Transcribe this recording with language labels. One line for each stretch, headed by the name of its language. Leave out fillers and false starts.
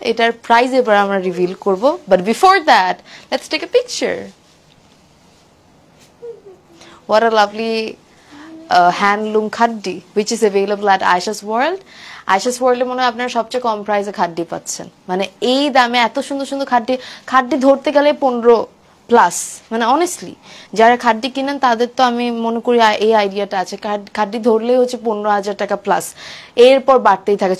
Bangla: এটার প্রাইস এবার আমরা রিভিল করব,
English: But before that let's take a picture. What a lovely handloom khaddi which is available at Aisha's World.
Bangla: Aisha's World মনে হয় আপনারা সবচেয়ে কম প্রাইসে খাদ্দি পাচ্ছেন। মানে এই দামে এত সুন্দর সুন্দর খাদ্দি ধরতে গেলে প্লাস, মানে অনেস্টলি যারা খাড্ডি কিনেন তাদের তো আমি মনে করি এই আইডিয়াটা আছে, খাড্ডি ধরলেই হচ্ছে 15,000 টাকা প্লাস, এরপর বাড়তেই থাকে।